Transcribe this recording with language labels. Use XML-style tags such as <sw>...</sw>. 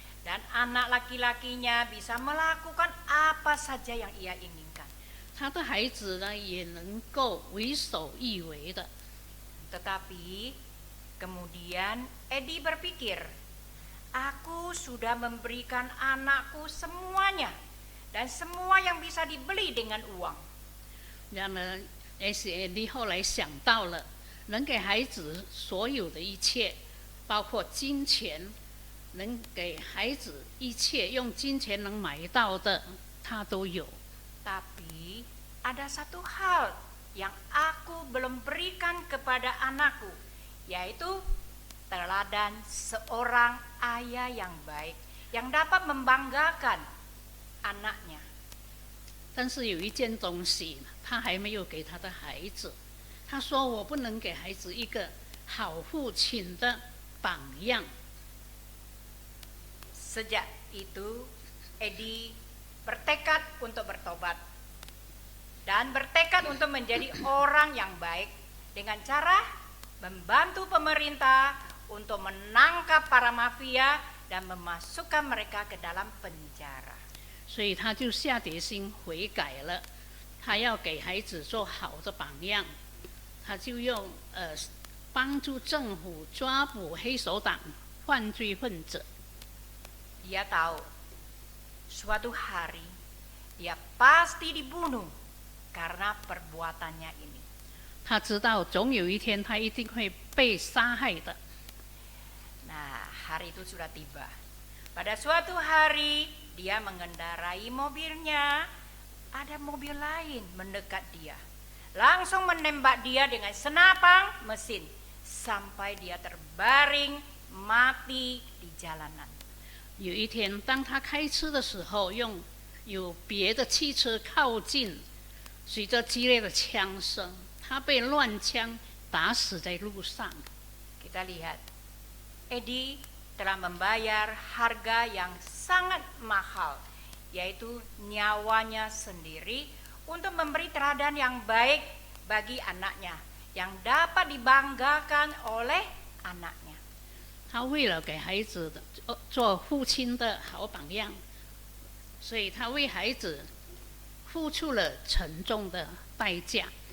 <id>Dan anak laki-lakinya bisa melakukan apa saja yang ia inginkan.</id> <zh>他的孩子呢，也能够为所欲为的。</zh> <id>Tetapi kemudian Edi berpikir, aku sudah memberikan anakku semuanya dan semua yang bisa dibeli dengan uang.</id> <zh>然而 S.A.D 后来想到了，能给孩子所有的一切，包括金钱，能给孩子一切用金钱能买到的，他都有。</zh> <id>Tapi ada satu hal yang aku belum berikan kepada anakku, yaitu teladan seorang ayah yang baik yang dapat membanggakan anaknya.</id> <zh>但是有一件东西，他还没有给他的孩子。他说：“我不能给孩子一个好父亲的榜样。”</zh> <id>Sejak itu, Edi bertekad untuk bertobat dan bertekad untuk menjadi orang yang baik dengan cara membantu pemerintah untuk menangkap para mafia dan memasukkan mereka ke dalam penjara.</id> <zh>所以他就下决心悔改了，他要给孩子做好的榜样，他就用帮助政府抓捕黑手党犯罪分子。</zh> <id>Dia tahu suatu hari dia pasti dibunuh karena perbuatannya ini.</id> <zh>他知道总有一天他一定会被杀害的。</zh> <id>Nah, hari itu sudah tiba. Pada suatu hari dia mengendarai mobilnya, ada mobil lain mendekat dia. Langsung menembak dia dengan senapang mesin sampai dia terbaring mati di jalanan.</id> <zh>有一天，当他开车的时候，有别的汽车靠近，随着激烈的枪声，他被乱枪打死在路上。</zh> <id>Kita lihat, Edi telah membayar harga yang sangat mahal, yaitu nyawanya sendiri untuk memberi teladan yang baik bagi anaknya, yang dapat dibanggakan oleh anaknya.</id> <zh>他为了给孩子做父亲的好榜样，所以他为孩子付出了沉重的代价。</zh>